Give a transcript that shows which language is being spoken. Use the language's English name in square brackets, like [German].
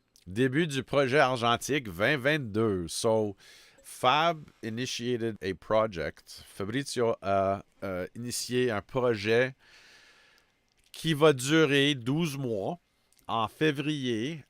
[French] Début du projet Argentique 2022. [English] So, Fab initiated a project. [French] Fabrizio a initié un projet qui va durer 12 mois en février.